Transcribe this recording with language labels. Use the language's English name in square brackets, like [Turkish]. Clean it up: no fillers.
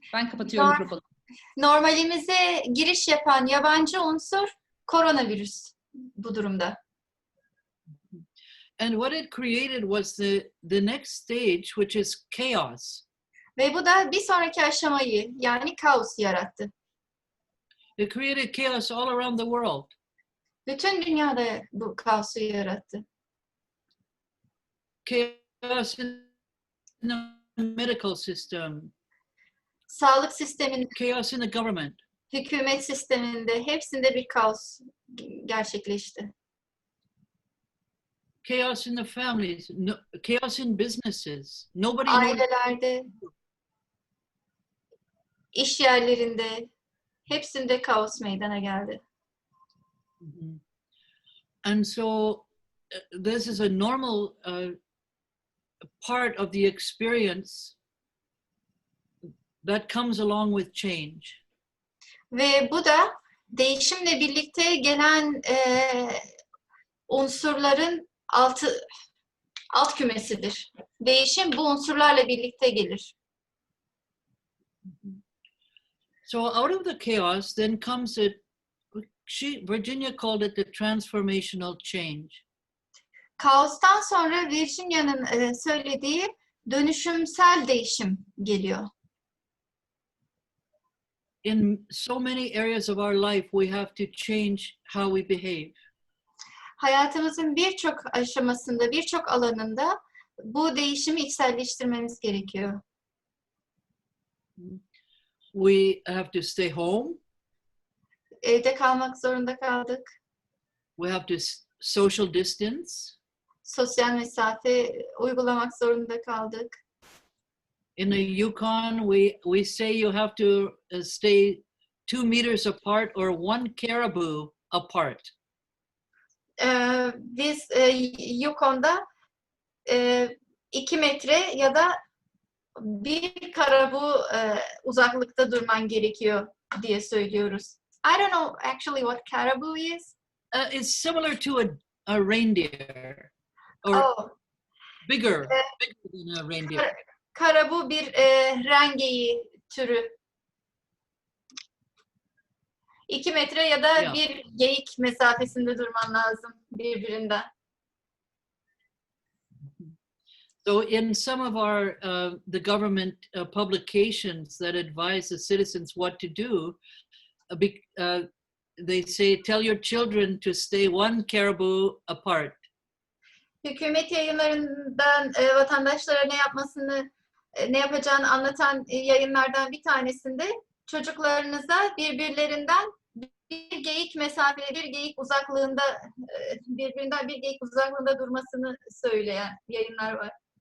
[Turkish] Ben kapatıyorum mikrofonu. normalimize giriş yapan yabancı unsur koronavirüs bu durumda. [English] And what it created was the next stage, which is chaos. [Turkish] Ve bu da bir sonraki aşamayı, yani kaos yarattı. [English] It created chaos all around the world. [Turkish] Bütün dünyada bu kaosu yarattı. [English] Chaos in the medical system. [Turkish] Sağlık sisteminde, [English] Chaos in the government. [Turkish] hükümet sisteminde, hepsinde bir kaos gerçekleşti. [English] Chaos in the families. Chaos in businesses. Nobody knows. [Turkish] Ailelerde, iş yerlerinde, hepsinde kaos meydana geldi. [English] And so this is a normal part of the experience that comes along with change. [Turkish] Ve bu da değişimle birlikte gelen unsurların alt kümesidir. Değişim bu unsurlarla birlikte gelir. [English] So out of the chaos then comes Virginia called it the transformational change. [Turkish] Kaostan sonra Virginia'nın söylediği dönüşümsel değişim geliyor. [English] In so many areas of our life, we have to change how we behave. [Turkish] Hayatımızın birçok aşamasında, birçok alanında bu değişimi içselleştirmemiz gerekiyor. [English] We have to stay home. [Turkish] Evde kalmak zorunda kaldık. [English] We have to social distance. [Turkish] Sosyal mesafe uygulamak zorunda kaldık. [English] In the Yukon, we say you have to stay 2 meters apart or 1 caribou apart. [Turkish] Biz Yukon'da 2 metre ya da bir karabu uzaklıkta durman gerekiyor diye söylüyoruz. [English] I don't know actually what caribou is. It's similar to a reindeer, or Oh, bigger than a reindeer. [Turkish] karabu bir rengeyi türü. 2 metre ya da Ya. bir geyik mesafesinde durman lazım birbirinden. [English] So in some of our the government publications that advise the citizens what to do, they say tell your children to stay 1 caribou apart. [Turkish] Hükümet yayınlarından vatandaşlara ne yapacağını anlatan yayınlardan bir tanesinde çocuklarınıza birbirlerinden bir geyik mesafeli, bir geyik uzaklığında birbirinden bir geyik uzaklığında durmasını söyleyen yayınlar var.